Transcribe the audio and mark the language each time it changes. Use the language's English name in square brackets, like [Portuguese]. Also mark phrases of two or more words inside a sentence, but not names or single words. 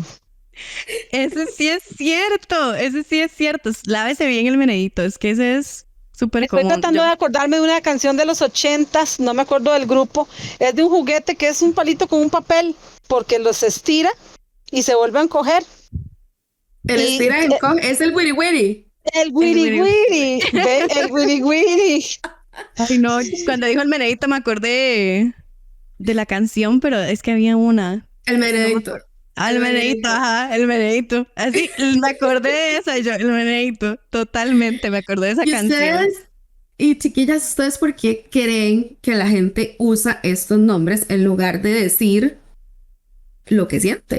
[Spanish] ese sí es cierto. Lávese bien el menedito. Es que ese es súper Estoy común. tratando de acordarme de una canción de los 80s, no me acuerdo del grupo. Es de un juguete que es un palito con un papel, porque los estira y se vuelve a encoger. El Y, estira y encoge, es el wiri wiri. El wiri wiri. Ve, el wiri wiri. Ay, no, cuando dijo el menedito me acordé de la canción, pero es que había una. El meredito. El menedito, ajá, el menedito. Así, me acordé de esa, yo, el menedito. Totalmente, me acordé de esa ¿Y canción. ustedes, y chiquillas, ustedes por qué creen que la gente usa estos nombres en lugar de decir lo que sienten?